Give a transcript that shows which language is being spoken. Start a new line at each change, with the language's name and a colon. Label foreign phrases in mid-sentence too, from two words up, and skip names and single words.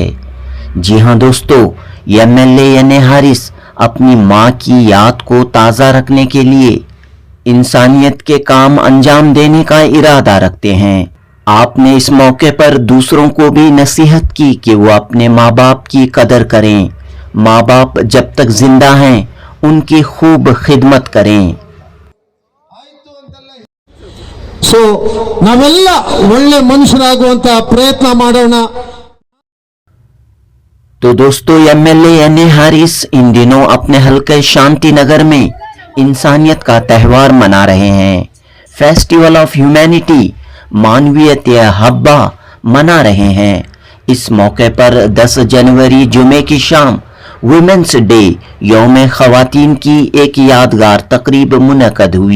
Urdu: جی ہاں دوستوں، ایم ایل اے یعنی حارث اپنی ماں کی یاد کو تازہ رکھنے کے لیے انسانیت کے کام انجام دینے کا ارادہ رکھتے ہیں. آپ نے اس موقع پر دوسروں کو بھی نصیحت کی کہ وہ اپنے ماں باپ کی قدر کریں، ماں باپ جب تک زندہ ہیں ان کی خوب خدمت کریں.
Kannada: ಸೊ ನಾವೆಲ್ಲ ಒಳ್ಳೆ ಮನುಷ್ಯರಾಗುವಂತ ಪ್ರಯತ್ನ ಮಾಡೋಣ।
Urdu: تو دوستوں، ایم ایل اے یعنی حارث ان دنوں اپنے حلقے شانتی نگر میں انسانیت کا تہوار منا رہے ہیں.
English: festival of humanity
Kannada: ಮಾನವೀಯತ ಹಬ್ಬ
Urdu: منا رہے ہیں. اس موقع پر 10 جنوری جمعے کی شام
English: women's day
Urdu: یوم خواتین کی ایک یادگار تقریب منعقد ہوئی.